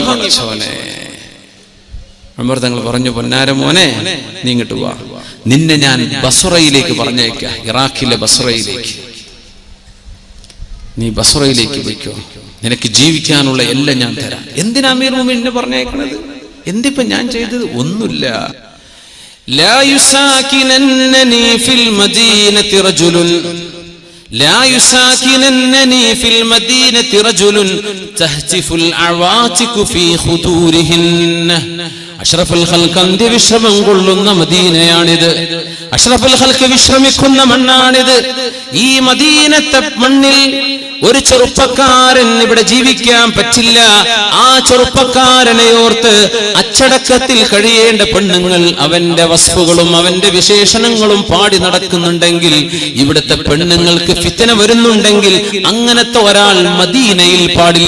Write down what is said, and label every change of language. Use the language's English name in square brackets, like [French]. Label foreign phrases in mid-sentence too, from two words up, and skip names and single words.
[Malayalam] പഠിച്ചോനെ, ഉമർ തങ്ങൾ പറഞ്ഞു, പൊന്നാര മോനെ, നീ ഇങ്ങോട്ട് വാ, നിന്നെ ഞാൻ ബസ്റയിലേക്ക് പറഞ്ഞേക്കാം, ഇറാഖിലെ ബസ്റയിലേക്ക്. നീ ബസ്റയിലേക്ക് പോയിക്കോ, നിനക്ക് ജീവിക്കാനുള്ള എല്ലാം ഞാൻ തരാം. എന്തിനാ അമീർ മുഅ്മിനീനെ പറഞ്ഞേക്കണത്? എന്തിപ്പോ ഞാൻ ചെയ്തത്? ഒന്നുമില്ല. [Arabic] لا يساكنني في المدينة رجل لا يساكننني في المدينة رجل تهتف العواتق في خدورهن. أشرف الخلق [Malayalam] വിശ്രമം കൊള്ളുന്ന മദീനയാണിത്. [Arabic] أشرف الخلق [Malayalam] വിശ്രമിക്കുന്ന മണ്ണാണിത്. ഈ മദീനത്തെ മണ്ണിൽ ഒരു ചെറുപ്പക്കാരൻ ഇവിടെ ജീവിക്കാൻ പറ്റില്ല. ആ ചെറുപ്പക്കാരനെ ഓർത്ത് അച്ചടക്കത്തിൽ കഴിയേണ്ട പെണ്ണുങ്ങൾ അവന്റെ വസ്ഫുകളും അവന്റെ വിശേഷണങ്ങളും പാടി നടക്കുന്നുണ്ടെങ്കിൽ, ഇവിടുത്തെ പെണ്ണുങ്ങൾക്ക് ഫിത്ന വരുന്നുണ്ടെങ്കിൽ, അങ്ങനത്തെ ഒരാൾ മദീനയിൽ പാടില്ല.